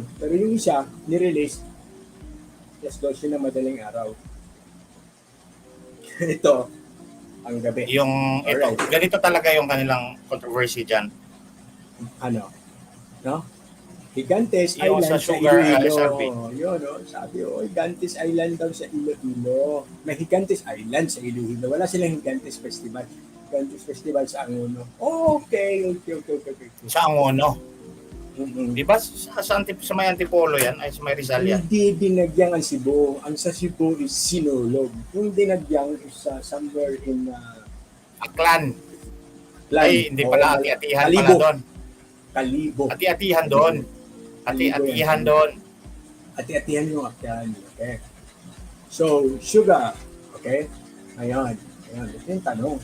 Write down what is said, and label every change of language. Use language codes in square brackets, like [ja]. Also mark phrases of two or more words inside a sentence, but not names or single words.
[tl] Pero yung isa, nirelease, yes, 12 na madaling araw. Ito, ang gabi. Yung ito, Alright. ganito talaga yung kanilang controversy dyan. Ano? No? Gigantes Yung Island sa sa sugar, Iloilo. SRB. Yun, sabi, Gigantes Island daw sa Iloilo. May Gigantes Island sa Iloilo. Wala silang Gigantes Festival. Gigantes Festival sa Angono. Okay. Sa Angono. Di ba sa may Antipolo yan? Ay, sa may Rizal yan? Hindi dinagyang ang Cebu. Ang sa Cebu is Sinulog. Yung dinagyang is [en] somewhere in [tl] Aklan. Ay, hindi pala. Ati-atihan pala Kalibo. doon. Kalibo. Ati-atihan doon. Ati-atihan doon. Ati-atihan yung akyan. Okay. So, sugar. Okay? Ayan. Ito yung tanong.